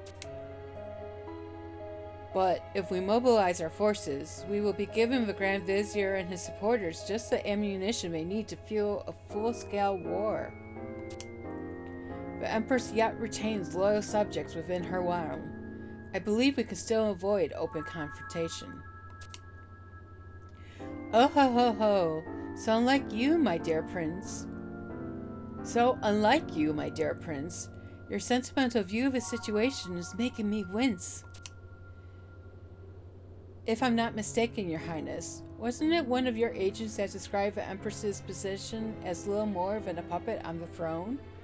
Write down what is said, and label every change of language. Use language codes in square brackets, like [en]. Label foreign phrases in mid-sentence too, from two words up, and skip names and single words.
[en] But if we mobilize our forces, we will be giving the Grand Vizier and his supporters just the ammunition they need to fuel a full-scale war. The Empress yet retains loyal subjects within her realm. I believe we can still avoid open confrontation. Oh ho ho ho! So unlike you, my dear prince. Your sentimental view of the situation is making me wince. If I'm not mistaken, Your Highness, wasn't it one of your agents that described the Empress's position as little more than a puppet on the throne?